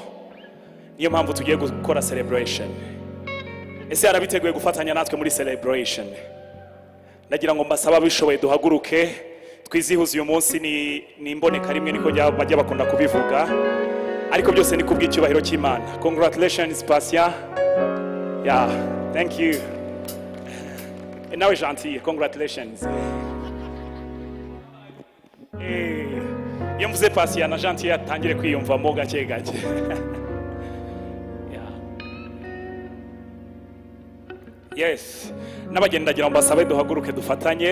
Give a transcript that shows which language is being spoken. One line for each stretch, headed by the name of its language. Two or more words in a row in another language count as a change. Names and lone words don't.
Kinyarwanda: Niyo mpamvu tugiye gukora celebration. Ese arabiteguye gufatanya natwe muri celebration. Nagira ngo mbasaba bishoboye duhaguruke twizihuza uyu munsi ni imboneka rimwe niko bajya bakunda kubivuga. Ariko byose ni kubw'icyubahiro cy'Imana.
English: Congratulations Pastor. Yeah, thank you. And now gentil, congratulations.
Kinyarwanda: Iyo mvuze Pastor na gentil atangire kwiyumvamo gake gake. Yes, n'abagendagira mbasabe duhaguruke dufatanye.